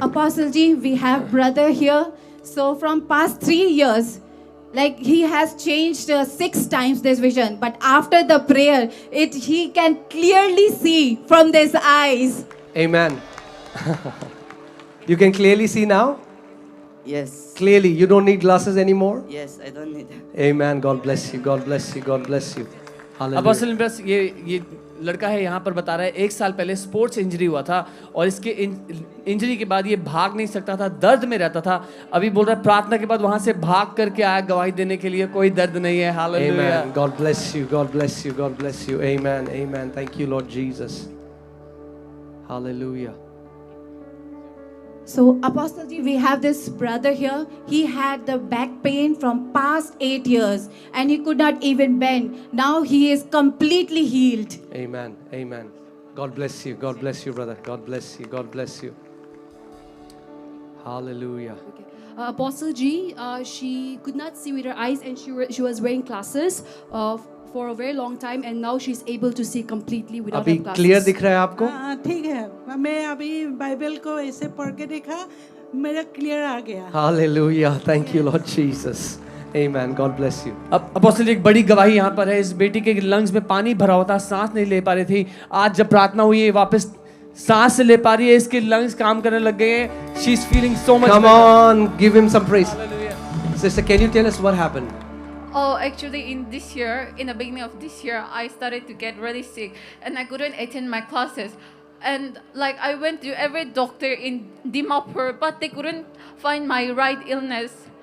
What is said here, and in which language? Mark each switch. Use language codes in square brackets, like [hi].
[en] Apostle Ji, we have brother here. So from past 3 years, like he has changed 6 times this vision. But after the prayer, he can clearly see from his eyes. Amen. You can clearly see now? Yes. Clearly. You don't need glasses anymore? Yes, I don't need. Amen. God bless you. God bless you. God bless you. Hallelujah. [hi] Apostle बस ये लड़का है यहाँ पर बता रहा है 1 साल पहले स्पोर्ट्स इंजरी हुआ था और इसके इंजरी के बाद ये भाग नहीं सकता था, दर्द में रहता था. अभी बोल रहा है प्रार्थना के बाद वहां से भाग करके आया गवाही देने के लिए. कोई दर्द नहीं है. Hallelujah. [en] Amen. God bless you. God bless you. God bless you. Amen. Amen. Thank you, Lord Jesus. Hallelujah. So Apostle Ji, we have this brother here. He had the back pain from past 8 years and he could not even bend. Now he is completely healed. Amen. Amen. God bless you. God bless you, brother. God bless you. God bless you. Hallelujah. Apostle G, she could not see with her eyes and she was wearing glasses for a very long time and now she's able to see completely without [hi] अभी [en] her glasses. [hi] Clear दिख रहा है आपको? ठीक है. मैं अभी Bible को ऐसे पढ़ के देखा, मेरा क्लियर आ गया. [en] Hallelujah. Thank you, Lord Jesus. Amen. God bless you. [hi] अब अपोस्टल एक बड़ी गवाही यहाँ पर है. इस बेटी के लंग्स में पानी भरा हुआ था, सांस नहीं ले पा रही थी. आज जब प्रार्थना हुई है वापस सांस ले पा रही है. इसके लंग्स काम करने लग गए हैं. [en] She is feeling so much Come better. on, give him some praise. Hallelujah. Sister, can you tell us what happened? Oh, actually, in the beginning of this year, I started to get really sick, and I couldn't attend my classes. And like I went to every doctor in Dimapur, but they couldn't find my right illness.